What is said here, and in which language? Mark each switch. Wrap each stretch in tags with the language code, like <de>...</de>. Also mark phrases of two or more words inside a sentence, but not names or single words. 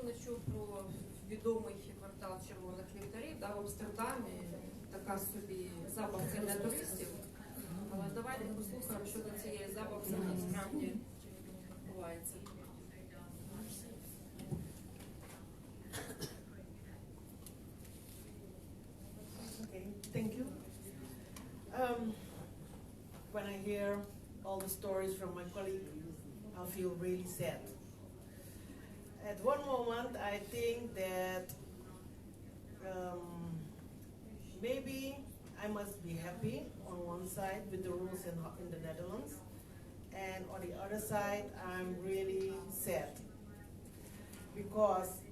<uk>чув про відомий квартал червоних ліхтарів, да, в Амстердамі, така собі забавка для туристів. Але давайте послухаємо, що до цієї забавки насправді відбувається.</uk> <en>Okay, thank you. When I hear all the stories from my colleague, I feel really sad. At one moment, I think that maybe I must be happy on one side with the rules in the Netherlands, and on the other side, I'm really sad because</en>